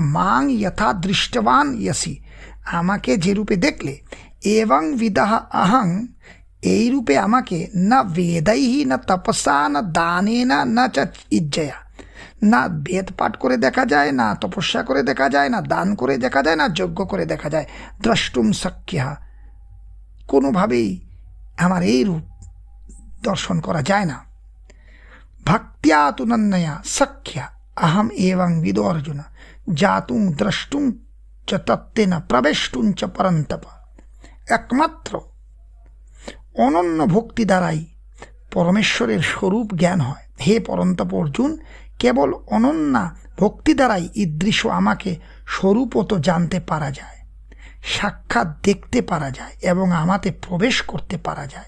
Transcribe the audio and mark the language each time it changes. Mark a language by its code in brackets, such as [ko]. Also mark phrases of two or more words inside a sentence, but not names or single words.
[sa] মাং যথা দৃষ্টবান ইয়াসি, [bn] আমাকে যে রূপে দেখলে, এবং [sa] বিদাহ আহং, [bn] এই রূপে আমাকে, [sa] না বেদাইহি না তপসা না দানে না চ ইজ্জয়া, [bn] না বেদ পাঠ করে দেখা যায়, না তপস্যা করে দেখা যায়, না দান করে দেখা যায়, না যজ্ঞ করে দেখা যায়। [sa] দ্রষ্টুম শক্যা, কোনোভাবেই আমার এই রূপ দর্শন করা যায় না। ভক্ত্যা তু নন্যয়া শক্যা अहम एवं विदो अर्जुन जातुं द्रष्टुं च तत्तेन प्रवेष्टुं च परन्तप। [bn] একমাত্র অনন্য ভক্তি দ্বারাই পরমেশ্বরের স্বরূপ জ্ঞান হয়। হে পরন্তপ অর্জুন, কেবল অনন্যা ভক্তি দ্বারাই ঈদৃশ আমাকে স্বরূপত জানতে পারা যায়, সাক্ষাৎ দেখতে পারা যায় এবং আমাতে প্রবেশ করতে পারা যায়।